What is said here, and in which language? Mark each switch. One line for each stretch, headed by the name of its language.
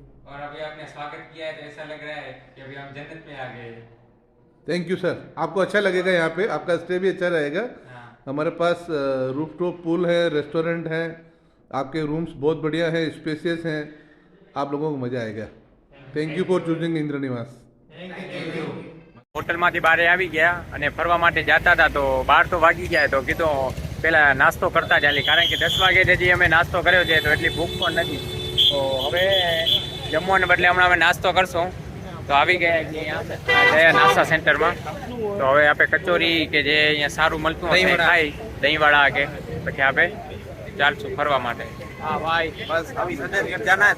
Hindi: और अभी आपने स्वागत किया है तो ऐसा लग रहा है कि अभी हम जन्नत में आ गए हैं. थैंक यू सर, आपको अच्छा लगेगा यहाँ पे, आपका स्टे भी अच्छा रहेगा. हाँ. हमारे पास रूफटॉप पूल है, रेस्टोरेंट है, आपके रूम्स बहुत बढ़िया है, स्पेसियस हैं, आप लोगों को मजा आएगा.
English: Thank you for choosing Indra Niwas.
Gujarati: હોટલમાંથી બહાર આવી ગયા અને ફરવા માટે જતા હતા તો 12 તો વાગી ગયા. તો કીધું પેલા નાસ્તો કરતા ચાલી, કારણ કે 10 વાગે હજી અમે નાસ્તો કર્યો છે તો એટલી ભૂખ પણ નથી. તો હવે જમવાને બદલે હમણાં અમે નાસ્તો કરશું. તો આવી ગયા છીએ અહીંયા નાસ્તા સેન્ટરમાં. તો હવે આપણે કચોરી કે જે અહીંયા સારું મળતું હશે ખાઈ, દહીંવાળા કે પછી આપણે ચાલશું ફરવા માટે.
Hindi: हाँ भाई, बस अभी सज्जनगढ़ जाना है.